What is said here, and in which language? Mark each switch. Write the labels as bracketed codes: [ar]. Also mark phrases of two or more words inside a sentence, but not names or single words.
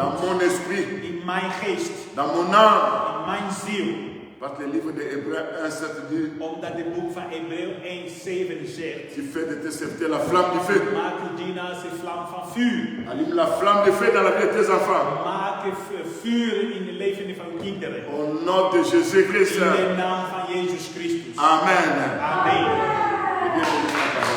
[fr] Dans [nl] ons. [fr] mon esprit. [nl] In mijn geest. [fr] Dans mon âme. [nl] In mijn ziel. [fr] Parce que le livre de Hébreux 1:7 dit, [nl] Omdat het boek van Hebreeën 1:7 zegt. [fr] tu fais de tes serviteurs la flamme du feu. [nl] Maak uw dienaars een vlam van vuur. [fr] Allume la flamme du feu dans la vie de tes enfants. [nl] Maak vuur in de leven van uw kinderen. [fr] Au nom de Jésus-Christ. [nl] In de naam van Jezus Christus. Amen. Amen. [fr] Et bien, bénis ta parole.